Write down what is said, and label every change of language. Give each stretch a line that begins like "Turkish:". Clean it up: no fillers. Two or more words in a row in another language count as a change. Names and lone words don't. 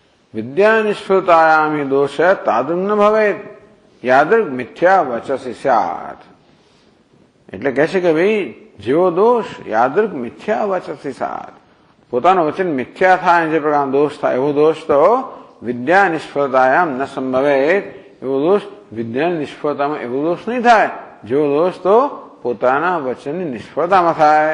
Sanskrit: विद्या निष्फलतायाम ही दोष तादृग न भवेत यादृग मिथ्या वचसी स्यात्।
Gujarati: એટલે કહે છે કે ભાઈ જેવો દોષ
Sanskrit: यादृग मिथ्या वचसी सात,
Gujarati: પોતાનું વચન મિથ્યા થાય જે પ્રકારનો દોષ થાય એવો દોષ તો
Sanskrit: विद्या निष्फळतायाम
Gujarati: ન સંભવે, એવો દોષ વિદ્યાની નિષ્ફળતામાં એવો દોષ નહીં થાય જેવો દોષ તો પોતાના વચનની નિષ્ફળતામાં થાય.